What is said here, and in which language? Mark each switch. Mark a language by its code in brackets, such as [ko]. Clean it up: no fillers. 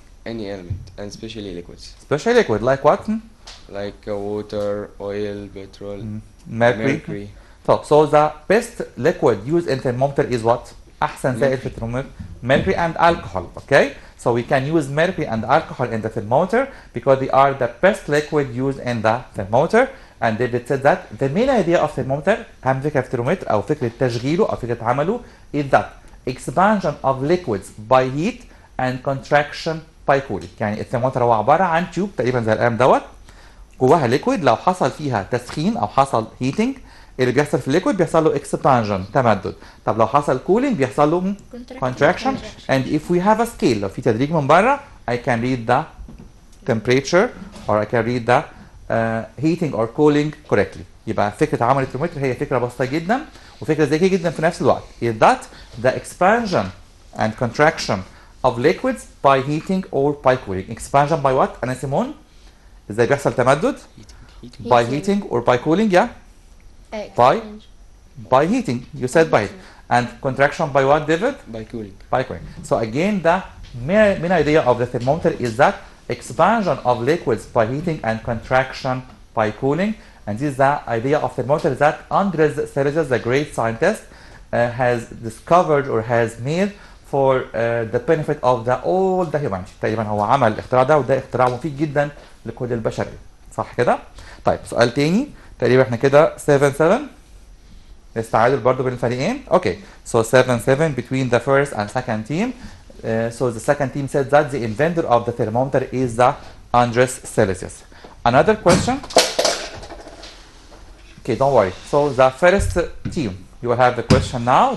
[en] Any element, and especially liquids. Especially liquid, like what? Like water, oil, petrol, mercury. So the best liquid used in thermometer is what? [ar] أحسن سائل في الترمومتر [en] mercury and alcohol. Okay, so we can use mercury and alcohol in the thermometer because they are the best liquid used in the thermometer. And David said that the main idea of thermometer, [ar] أهم فكرة في الترمومتر أو فكرة تشغيله أو فكرة عمله, [en] is that expansion of liquids by heat and contraction by cooling. [ar] يعني الترمومتر هو عباره عن تيوب تقريبا زي القلم دوت, جواها ليكويد. لو حصل فيها تسخين او حصل هيتنج, اللي بيحصل في الليكويد بيحصل له اكسبانجن تمدد. طب لو حصل كولينج بيحصل له contraction. [en] And if we have a scale, [ar] لو في تدريج من بره, [en] I can read the temperature or I can read the heating or cooling correctly. [ar] يبقى فكره عمل الترمومتر هي فكره بسيطه جدا وفكره ذكيه جدا في نفس الوقت. [en] is that the expansion and contraction of liquids by heating or by cooling. Expansion by what? [ar] أنا سيمون. إزاي بيحصل تمدد؟ [en] By heating or by cooling, yeah? By heating. You said by. And contraction by what, David? By cooling. By cooling. So again, the main idea of the thermometer is that expansion of liquids by heating and contraction by cooling. And this is the idea of thermometer that Andres Celsius, the great scientist, has discovered or has made for the benefit of all the humanity. [ar] تقريبا هو عمل الاختراع ده, وده اختراع مفيد جدا لكل البشريه. صح كده؟ طيب سؤال تاني. تقريبا احنا كده 7-7 التعادل برضه بين الفريقين. [en] Okay, so 7-7 between the first and second team. So the second team said that the inventor of the thermometer is the Andres Celsius. Another question. Okay, don't worry. So the first team, you will have the question now.